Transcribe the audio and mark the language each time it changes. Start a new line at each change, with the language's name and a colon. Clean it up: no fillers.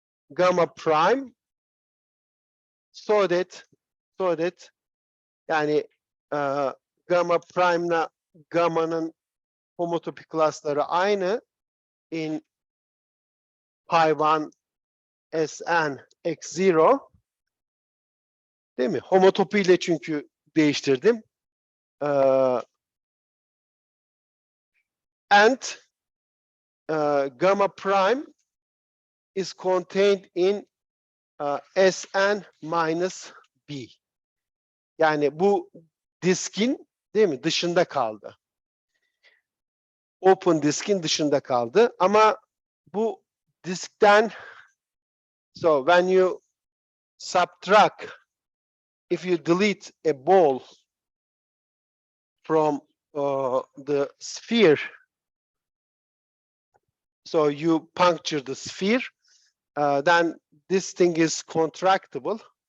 Turkish: gamma prime
English: so that
Turkish: yani gamma prime'la gamma'nın homotopi klasları aynı in pi1 Sn x0, değil mi? Homotopi ile çünkü değiştirdim.
English: And gamma prime is contained in Sn minus b.
Turkish: Yani bu diskin, değil mi, dışında kaldı. Open diskin dışında kaldı. Ama bu diskten,
English: so when you subtract, if you delete a ball from the sphere, so you puncture the sphere, then this thing is contractible.